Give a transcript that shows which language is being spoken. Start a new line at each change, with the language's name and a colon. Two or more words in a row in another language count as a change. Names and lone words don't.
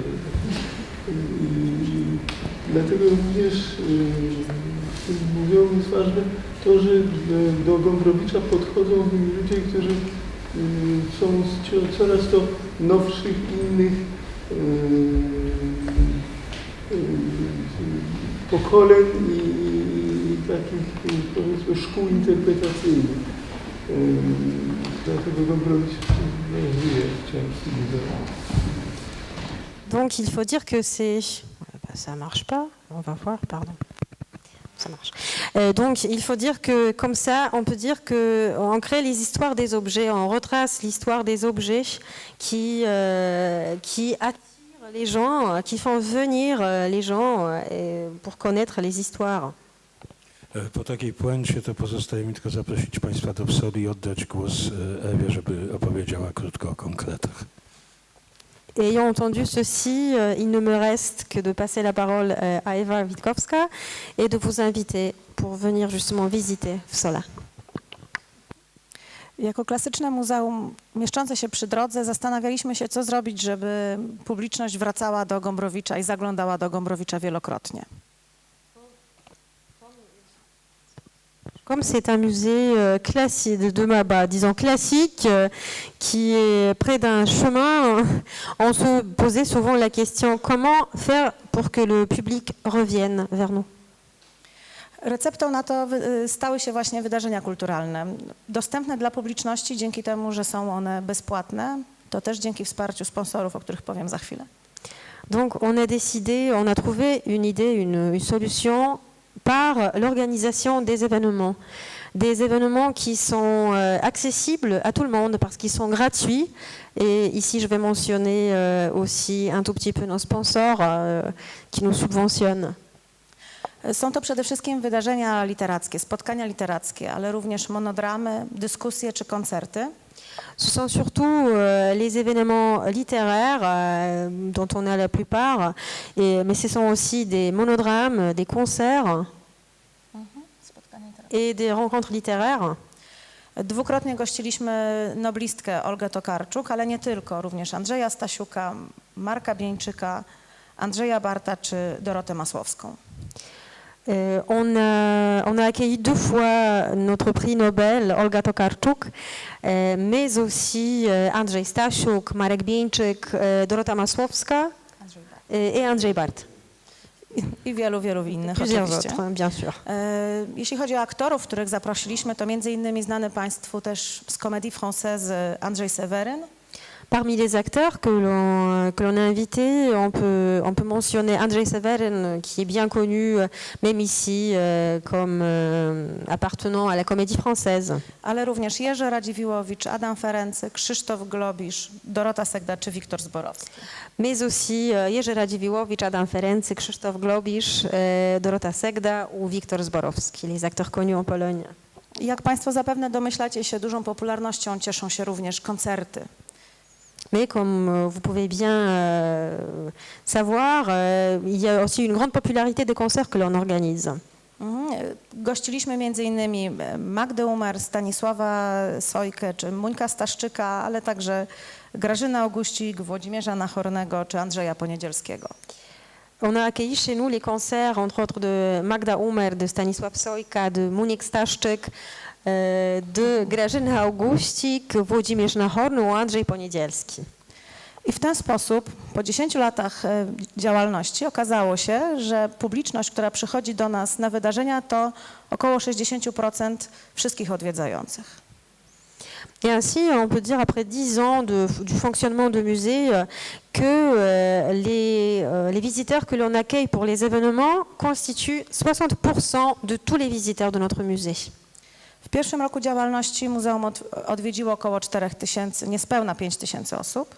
Polish: Dlatego również w tym muzeum jest ważne to, że do Gombrowicza podchodzą ludzie, którzy są z coraz to nowszych, innych pokoleń i takich, powiedzmy, szkół interpretacyjnych. Dlatego Gombrowicz żyje w części muzeum.
French: Donc il faut dire que c'est... Ça marche pas, on va voir, pardon. Ça marche. Donc il faut dire que comme ça, on peut dire qu'on crée les histoires des objets, on retrace l'histoire des objets qui attirent les gens, qui font venir les gens pour connaître les histoires.
Polish: Po takiej puencie to pozostaje mi tylko zaprosić Państwa do Wsoli i oddać głos Ewie, żeby opowiedziała krótko o konkretach.
French: Ayant entendu ceci, il ne me reste que de passer la parole à Ewa Witkowska et de vous inviter pour venir justement visiter Wsola.
Polish: Jako klasyczne muzeum mieszczące się przy drodze zastanawialiśmy się, co zrobić, żeby publiczność wracała do Gombrowicza i zaglądała do Gombrowicza wielokrotnie.
French: Comme c'est un musée classique, disons classique, qui est près d'un chemin, on se posait souvent la question comment faire pour que le public revienne vers nous.
Polish: Receptą na to stały się właśnie wydarzenia kulturalne, dostępne dla publiczności dzięki temu, że są one bezpłatne, to też dzięki wsparciu sponsorów, o których powiem za chwilę.
French: Donc on a décidé, on a trouvé une idée, une solution par l'organisation des événements qui sont accessibles à tout le monde parce qu'ils sont gratuits. Et ici, je vais mentionner aussi un tout petit peu nos sponsors qui nous subventionnent.
Polish: Są to przede wszystkim wydarzenia literackie, spotkania literackie, ale również monodramy, dyskusje czy koncerty.
French: Ce sont surtout les événements littéraires dont on a la plupart, mais ce sont aussi des monodrames, des concerts et des rencontres littéraires.
Polish: Dwukrotnie gościliśmy noblistkę Olgę Tokarczuk, ale nie tylko, również Andrzeja Stasiuka, Marka Bieńczyka, Andrzeja Barta czy Dorotę Masłowską.
French: On a accueilli 2 fois notre prix Nobel, Olga Tokarczuk, mais aussi Andrzej Stasiuk, Marek Bieńczyk, Dorota Masłowska et Andrzej Bart.
Polish: I wielu innych
French: Plusieurs
Polish: oczywiście.
French: autres, bien sûr.
Polish: Jeśli chodzi o aktorów, których zaprosiliśmy, to między innymi znany Państwu też z Comédie Française Andrzej Seweryn.
French: Parmi les acteurs que l'on a invités, on peut mentionner Andrzej Seweryn, qui est bien connu, même ici, comme appartenant à la Comédie Française.
Polish: Ale również Jerzy Radziwiłowicz, Adam Ferency, Krzysztof Globisz, Dorota Segda czy Wiktor Zborowski.
French: Mais aussi Jerzy Radziwiłowicz, Adam Ferency, Krzysztof Globisz, Dorota Segda ou Wiktor Zborowski, les acteurs connus en Pologne.
Polish: Jak Państwo zapewne domyślacie się, dużą popularnością cieszą się również koncerty.
French: Mais comme vous pouvez bien savoir, il y a aussi une grande popularité des concerts que l'on organise.
Polish: Gościliśmy m.in. Magdę Umer, Stanisława Sojkę czy Muńka Staszczyka, ale także Grażynę Augustik, Włodzimierza Nachornego czy Andrzeja Poniedzielskiego.
French: On a accueilli chez nous les concerts, entre autres de Magda Umer, de Stanisław Sojka, de Munik Staszczyk, de Grażyny Augustik, Włodzimierz Nachorny ou Andrzej Poniedzielski.
Polish: I w ten sposób po 10 latach działalności okazało się, że publiczność, która przychodzi do nas na wydarzenia, to około 60% wszystkich odwiedzających.
French: Et ainsi, on peut dire après 10 ans du fonctionnement de musée que les visiteurs que l'on accueille pour les événements constituent 60% de tous les visiteurs de notre musée.
Polish: W pierwszym roku działalności muzeum odwiedziło około 4000, niespełna 5000 osób.